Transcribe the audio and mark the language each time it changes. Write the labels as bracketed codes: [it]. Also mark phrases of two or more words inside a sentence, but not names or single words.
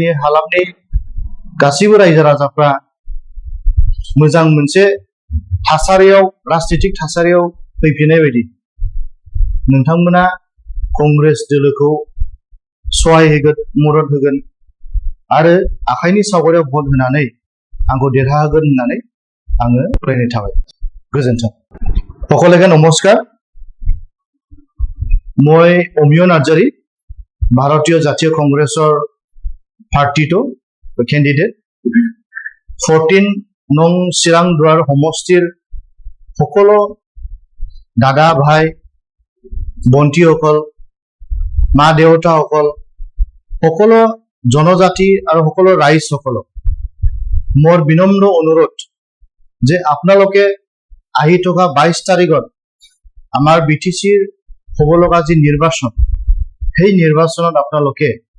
[brx] हालामनि गासैबो रायजो राजाफ्रा मोजां मोनसे थासारियाव राजनीतिक थासारियाव फैफिननाय बायदि नोंथांमोना कंग्रेस दोलोखौ सहाय होगोन मदद होगोन आरो आखाइनि सावगारियाव भट होनानै आंखौ देरहाहोगोन होननानै आङो फरायनाय थाबाय गोजोन्थों [as] সকলোকে নমস্কাৰ মই অমিয় নাৰ্জাৰী ভাৰতীয় জাতীয় কংগ্ৰেছৰ পাৰ্টিটো কেণ্ডিডেট 14 নং চিৰাং দুৱাৰ সমষ্টিৰ সকলো দাদা ভাই বন্তিসকল মা দেউতাসকল সকলো জনজাতি আৰু সকলো ৰাইজসকলক মোৰ বিনম্ৰ অনুৰোধ যে আপোনালোকে আহি থকা 22 তাৰিখত আমাৰ বিটিচিৰ হ'ব লগা যি নিৰ্বাচন সেই নিৰ্বাচনত আপোনালোকে